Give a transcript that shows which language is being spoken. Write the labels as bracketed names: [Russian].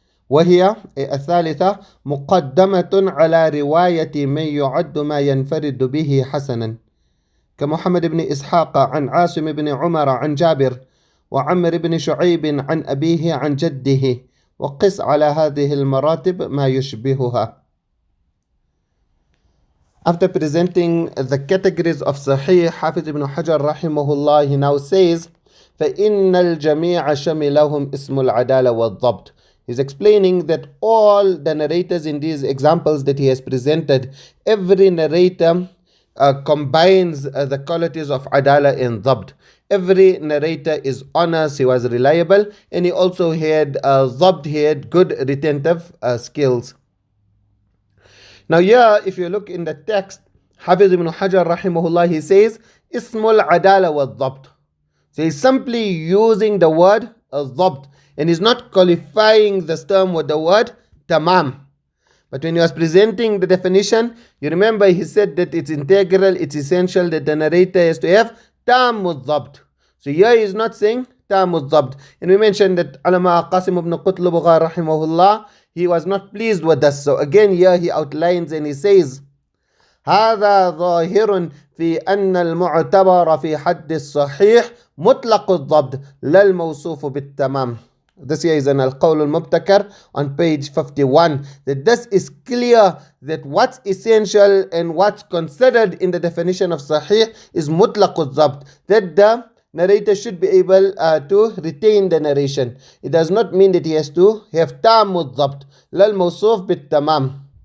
[Arabic] وهي الثالثة مقدمة على رواية من يعد ما ينفرد به حسنا، كمحمد بن إسحاق عن عاصم بن عمر عن جابر، وعمر بن شعيب عن أبيه عن جده، وقس على هذه المراتب ما يشبهها. [English] After presenting the categories of Ṣaḥīḥ, Hafiz ibn Hajar rahimahullah, he now says, [Arabic] فَإِنَّ الْجَمِيعَ شَمِلَهُمْ اسْمُ الْعَدَالَةِ وَالضَّبْطِ. [English] He's explaining that all the narrators in these examples that he has presented, every narrator combines the qualities of adala and dhabt. Every narrator is honest, he was reliable, and he also had dhabt, he had good retentive skills. Now here, if you look in the text, Hafiz ibn Hajar rahimahullah, he says, [Arabic] Ismul adala wa dhabt. [English] So he's simply using the word dhabt, and he's not qualifying this term with the word tamam. But when he was presenting the definition, you remember he said that it's integral, it's essential that the narrator has to have tamud dhabt. So here he is not saying tamud dhabt. And we mentioned that Alama Qasim ibn Qutlubugha rahimahullah, he was not pleased with this. So again here he outlines and he says, [Arabic] هذا ظاهر في أن المعتبر في حد الصحيح مطلق الضبط لا الموصوف بالتمام. [English] This here is an al-Qawl al-Mubtakar on page 51. That this is clear that what's essential and what's considered in the definition of Ṣaḥīḥ is mutlaq al-dhabt, that the narrator should be able to retain the narration. It does not mean that he has to have tam al-dhabt, [Arabic] lal mawsuf bit tamam.